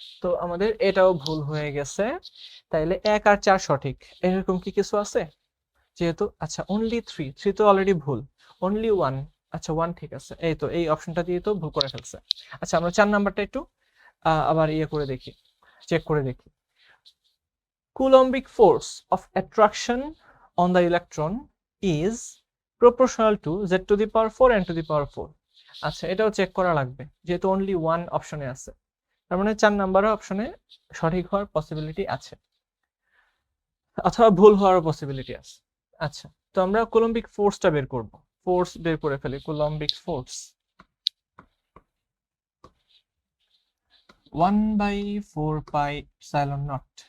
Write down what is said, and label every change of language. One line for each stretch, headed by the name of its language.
Bangla: তো আমাদের এটাও ভুল হয়ে গেছে, তাইলে 1 আর 4 সঠিক। এরকম কি কিছু আছে? যেহেতু আচ্ছা অনলি 3 তো অলরেডি ভুল, অনলি 1, আচ্ছা 1 ঠিক আছে, এই তো এই অপশনটা দিয়ে তো ভুল করে ফেলছে। আচ্ছা, আমরা 4 নাম্বারটা একটু আবার ইয়ে করে দেখি, চেক করে দেখি।
English: Coulombic force of attraction on the electron is proportional to z to the power 4 n to the power 4।
Bangla: আচ্ছা, এটাও চেক করা লাগবে যেহেতু অনলি 1 অপশনে আছে, তার মানে 4 নাম্বারের অপশনে সঠিক হওয়ার পসিবিলিটি আছে, অথবা ভুল হওয়ার পসিবিলিটি আছে। আচ্ছা, তো আমরা কুলম্বিক ফোর্সটা বের করব, ফোর্স বের করে ফেলি। কুলম্বিক ফোর্স 1/4 পাই এপসাইলন নট।